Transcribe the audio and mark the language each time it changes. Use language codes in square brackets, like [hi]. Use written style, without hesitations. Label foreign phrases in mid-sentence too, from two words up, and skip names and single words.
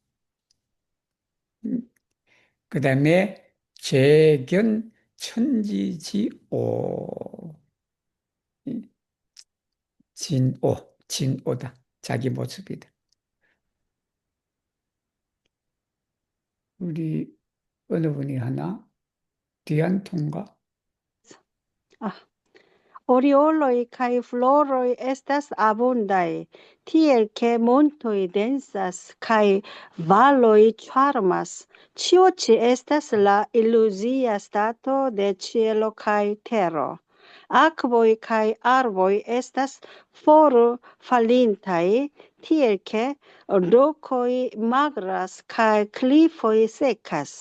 [ko] 그 다음에 재견 천지지오. 진오다. 자기 모습이다. 우리 어느 분이 하나? 디안통가? 아, [eo] Orioloj kaj floroj estas abundaj, tiel ke montoj densas kaj valoj ĉarmas. Ĉio ĉi estas la iluzia stato de ĉielo kaj tero. Akvoj kaj arboj estas forfalintaj, tiel ke rokoj magras kaj klifoj sekas.